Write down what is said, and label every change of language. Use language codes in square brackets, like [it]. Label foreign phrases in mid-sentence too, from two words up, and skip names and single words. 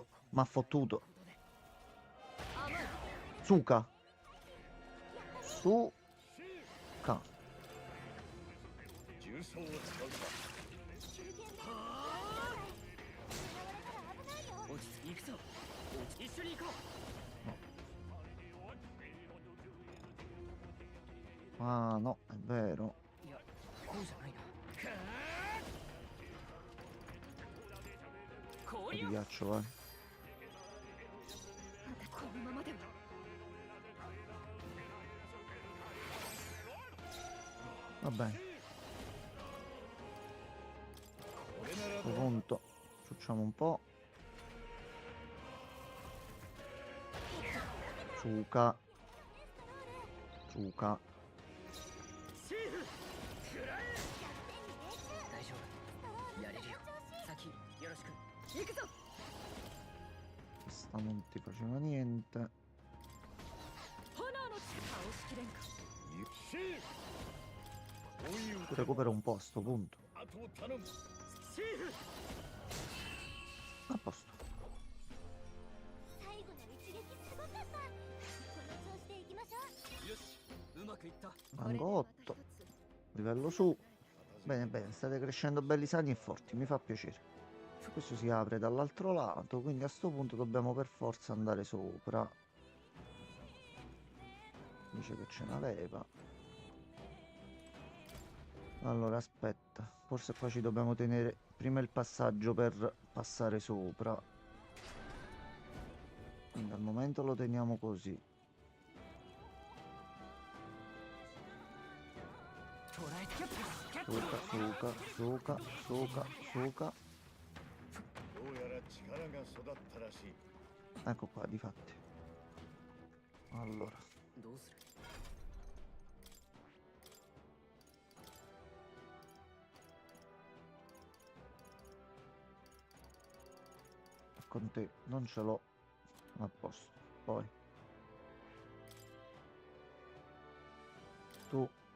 [it] M'ha fottuto. Suka. Suka. [ja] 重曹を使うか中堅で狙われたら危ないよ。落ち着き行くぞ。一緒に行こう。 [it] Ah no, è vero. [ja] いや、こうじゃないな。 [it] Ti ghiaccio, vai. [ja] このままでは [it] Va bene. [ja] これな [it] A [ja] ら [it] questo punto facciamo un po'. Suka. Suka. [ja] 大丈夫。やれるよ。先よろしく。行くぞ。 [it] Questa non ti faceva niente. [ja] 炎の力倒しきれんか。シーフこういう [it] Recupero un po' a sto punto. [ja] あとを頼むシーフ [it] A posto. [ja] 最後の一撃すごかった。この調子でいきましょう。よし、うまくいった。 [it] Rango 8. Livello su. Bene, bene, state crescendo belli sani e forti, mi fa piacere. Questo si apre dall'altro lato, quindi a sto punto dobbiamo per forza andare sopra. Dice che ce n'aveva. Allora, aspetta. Forse qua ci dobbiamo tenere prima il passaggio per passare sopra. Quindi al momento lo teniamo così. [ja] 捉えた。 [it] Suka, suka, suka, suka, suka. [ja] どうやら力が育ったらしい [it] Ecco qua, difatti. Allora, [ja] どうする。 [it] con te non ce l'ho. A posto. Poi. Tu.